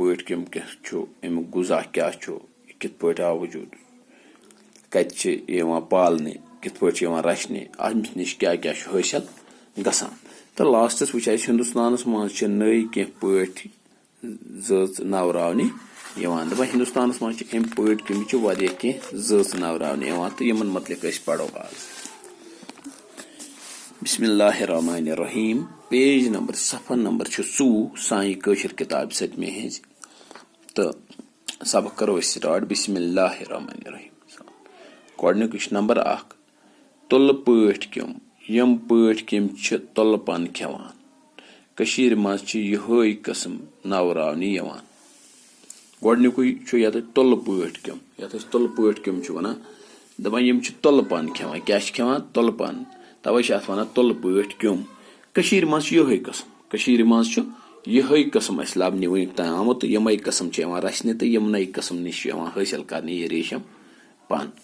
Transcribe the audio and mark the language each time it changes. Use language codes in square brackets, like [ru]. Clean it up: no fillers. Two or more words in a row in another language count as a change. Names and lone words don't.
[ks] پٲٹھۍ کیوم کیاہ چھُ امیُک غذا کیاہ چھُ یہِ کِتھ پٲٹھۍ آو وجوٗد کتہِ چھِ یہِ یِوان پالنہٕ کِتھ پٲٹھۍ چھِ یِوان رچھنہِ اَمہِ نِش کیاہ کیاہ چھُ حٲصِل گژھان تہٕ لاسٹس وٕچھ اَسہِ ہندوستانس منٛز چھِ نٔے کینٛہہ پٲٹھۍ زٲژ نوراونہٕ یِوان دپان ہندوستانس منٛز چھِ امہِ پٲٹھۍ کیٚمہِ چھِ واریاہ کینٛہہ زٲژ نوراونہٕ یِوان تہٕ یِمن متعلق أسۍ پرو آز [ar] بسم اللہ الرحمن الرحیم [en] page number [ks] صفحہ نمبر چھُ 14 سانہِ کٲشِر کِتابہِ سٔتمہِ ہِنٛز تہٕ سبق کرو أسۍ سٹارٹ [ar] بسم اللہ الرحمن الرحیم [ks] گۄڈنیُک یہِ چھُ نمبر 1 تُلہٕ پٲٹھۍ کیوم یِم پٲٹھۍ کیٚم چھِ تُلہٕ پن کھٮ۪وان کٔشیٖرِ منٛز چھِ یِہوے قٕسم نوراونہٕ یِوان گۄڈنیُکُے چھُ یتھ تُلہٕ پٲٹھۍ کیوم یتھ أسۍ تُلہٕ پٲٹھۍ کیوم چھِ ونان دپان یِم چھِ تُلہٕ پن کھٮ۪وان کیاہ چھِ کھٮ۪وان تُلہٕ پن توے چھِ اتھ ونان تُلہٕ پٲٹھۍ کیوم کٔشیٖرِ منٛز چھُ یِہوے قٕسم کٔشیٖرِ منٛز چھُ یِہوے قٕسم اسہِ لبنہٕ وٕنیُک تام آمُت تہٕ یِمے قٕسم چھِ یِوان رچھنہٕ تہٕ یِمنٕے قٕسم نِش چھُ یِوان حٲصِل کرنہٕ یہِ ریشم پن